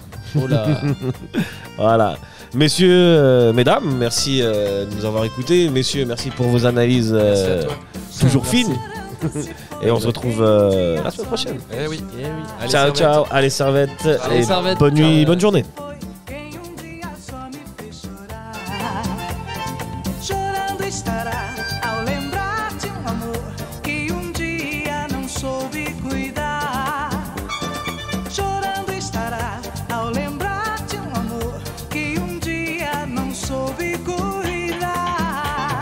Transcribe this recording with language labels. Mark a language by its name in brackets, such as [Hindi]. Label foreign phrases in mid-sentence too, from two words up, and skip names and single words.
[French] Oh là. Voilà. Messieurs, mesdames, merci de nous avoir écoutés. Messieurs, merci pour vos analyses Merci à toi. toujours Merci. fines. Et on se retrouve la semaine prochaine. Eh oui. Eh oui. Allez, Ciao, Servette. ciao. Allez, Servette. Allez, Et Servette. bonne nuit, Ciao. bonne journée. [Portuguese] Quem dia só me fez chorar. Chorando estará ao lembrar de amor que dia não soube cuidar. Chorando estará ao lembrar de amor que dia não soube cuidar.